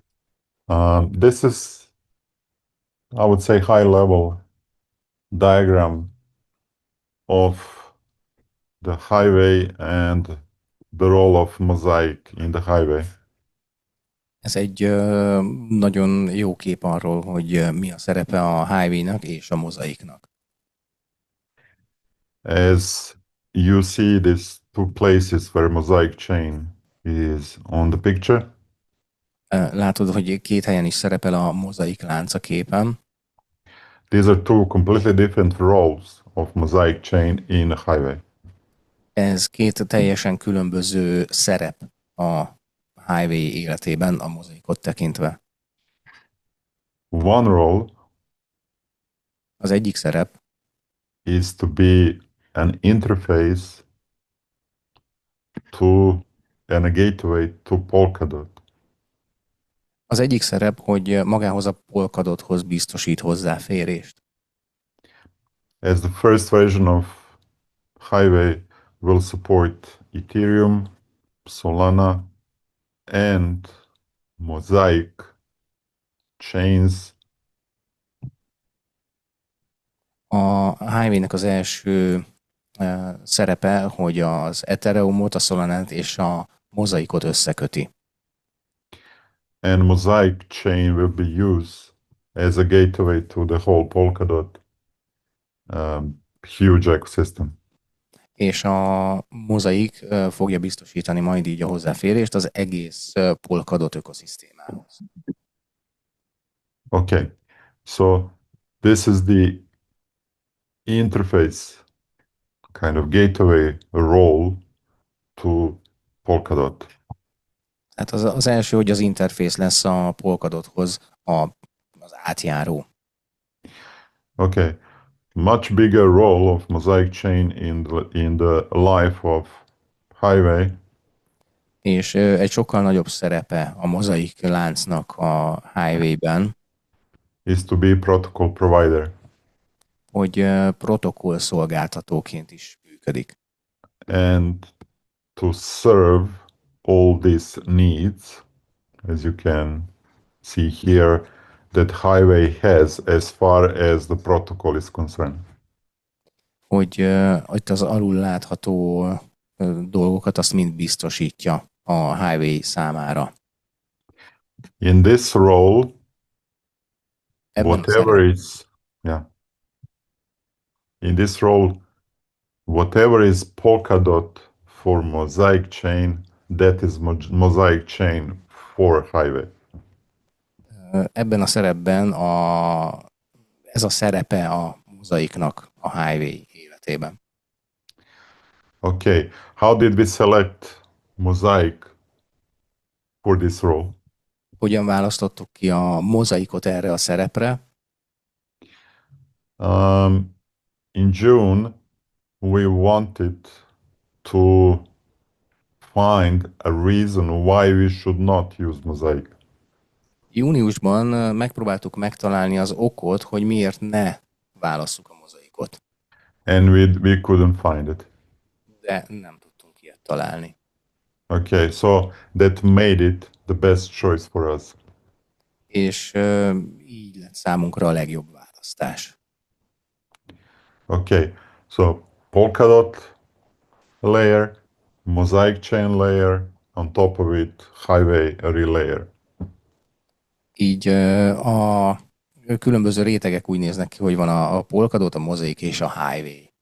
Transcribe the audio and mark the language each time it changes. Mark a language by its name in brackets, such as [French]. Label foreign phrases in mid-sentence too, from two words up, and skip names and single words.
[English] This is, I would say, high level diagram of the highway and the role of mosaic in the highway. [Hungarian] Ez egy nagyon jó kép arról, hogy mi a szerepe a highway-nak és a mozaiknak. [English] As you see, these two places where mosaic chain is on the picture. [Hungarian] Látod, hogy két helyen is szerepel a mozaik lánc a képen. [English] These are two completely different roles of mosaic chain in a highway. [Hungarian] Ez két teljesen különböző szerep a highway életében, a mozaikot tekintve. [English] One role [Hungarian] Az egyik szerep [English] is to be an interface to and a gateway to Polkadot. [Hungarian] Az egyik szerep, hogy magához a Polkadothoz biztosít hozzáférést. [English] As the first version of highway will support Ethereum, Solana, and Mosaic chains. [Hungarian] A highway-nek az első szerepe, hogy az Ethereumot, a Solanát és a mozaikot összeköti. [English] And Mosaic chain will be used as a gateway to the whole Polkadot huge ecosystem. [Hungarian] És a mozaik fogja biztosítani majd így a hozzáférést az egész Polkadot ökoszisztémához. [English] Okay, so this is the interface, kind of gateway role to Polkadot. [Hungarian] Hát az első, hogy az interfész lesz a Polkadothoz az átjáró. [English] Okay, much bigger role of Mosaic chain in the life of highway [Hungarian] És egy sokkal nagyobb szerepe a mozaik láncnak a highway-ben, [English] is to be protocol provider. [Hungarian] hogy protokoll szolgáltatóként is működik. [English] And to serve all these needs, as you can see here that highway has as far as the protocol is concerned. [Hungarian] Hogy itt az alul látható dolgokat azt mind biztosítja a highway számára. [English] In this role, [Hungarian] Ebben a [English] whatever [Hungarian] szerep, [English] is, yeah, in this role, whatever is Polkadot for mosaic chain, that is mosaic chain for highway. [Hungarian] ebben a szerepben ez a szerepe a mozaiknak a highway életében. [English] Okay, how did we select mosaic for this role? [Hungarian] Hogyan választottuk ki a mozaikot erre a szerepre? [English] In June, we wanted to find a reason why we should not use mosaic. [Hungarian] Júniusban megpróbáltuk megtalálni az okot, hogy miért ne válasszuk a mozaikot, [English] And we couldn't find it. [Hungarian] de nem tudtunk ilyet találni. [English] Okay, so that made it the best choice for us. [Hungarian] És így lett számunkra a legjobb választás. [English] Okay, so Polkadot layer, mosaic chain layer, on top of it, highway relayer. [Hungarian] Így a különböző rétegek úgy néznek ki, hogy van a Polkadot, a mozaik és a highway.